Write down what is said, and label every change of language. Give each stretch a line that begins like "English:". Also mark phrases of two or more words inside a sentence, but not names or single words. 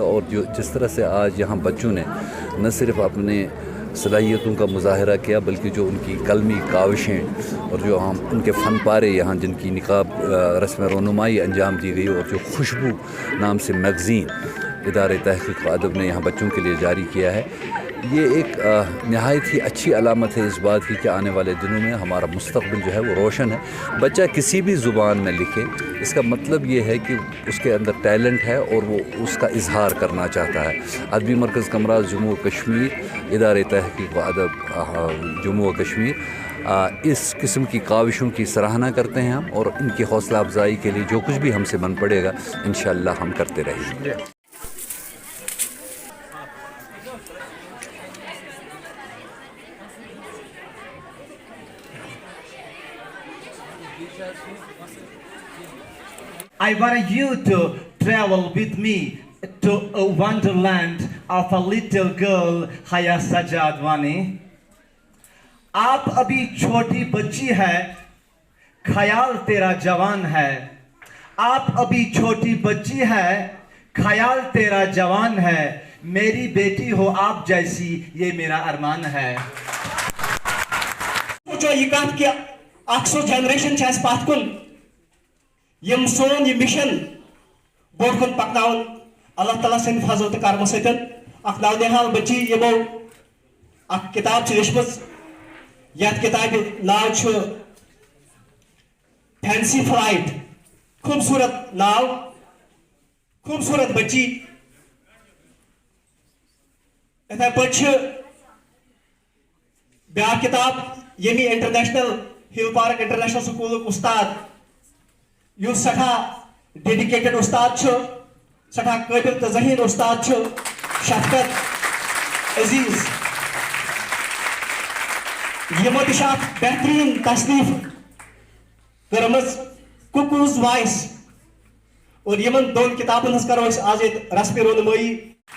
Urdu: اور جو جس طرح سے آج یہاں بچوں نے نہ صرف اپنے صلاحیتوں کا مظاہرہ کیا بلکہ جو ان کی قلمی کاوشیں اور جو ہم ان کے فن پارے یہاں جن کی نقاب رسم رونمائی انجام دی گئی اور جو خوشبو نام سے میگزین ادارے تحقیق و ادب نے یہاں بچوں کے لیے جاری کیا ہے, یہ ایک نہایت ہی اچھی علامت ہے اس بات کی کہ آنے والے دنوں میں ہمارا مستقبل جو ہے وہ روشن ہے. بچہ کسی بھی زبان میں لکھے اس کا مطلب یہ ہے کہ اس کے اندر ٹیلنٹ ہے اور وہ اس کا اظہار کرنا چاہتا ہے. ادبی مرکز کمراز جموں و کشمیر ادارے تحقیق و ادب جموں و کشمیر اس قسم کی کاوشوں کی سراہنا کرتے ہیں ہم، اور ان کی حوصلہ افزائی کے لیے جو کچھ بھی ہم سے بن پڑے گا انشاءاللہ ہم کرتے رہیں گے.
English: I want you to travel with me to a wonderland of a little girl, Haya Sajadwani.
Urdu: آپ ابھی چھوٹی بچی ہے، خیال تیرا جوان ہے. آپ ابھی چھوٹی بچی ہے، خیال تیرا جوان ہے. میری بیٹی ہو آپ جیسی یہ میرا ارمان ہے. جو یہ کہا کہ
Kashmiri: اکثر جنریشن چاہس پات کن یم سون یہ مشن بوڑ کن پکناون اللہ تعالیٰ سن فضل تو کرم ستن اخ نونحال بچی یمو اخ کتاب چھ لیچمژ یتھ کتاب ناو چھ فینسی فلائٹ. خوبصورت ناو، خوبصورت بچی. اتھے پہ بیا کتاب یمی انٹرنیشنل ہل پارک انٹرنیشنل سکول استاد یس سٹھا ڈیڈیکیٹڈ استاد سٹھا قابل تو ذہین استاد شفقت عزیز. یمو تہ بہترین تصنیف کرمز کُکوز وائس. اور یمن دون کتابن ہز کرو آج رسم رونمائی.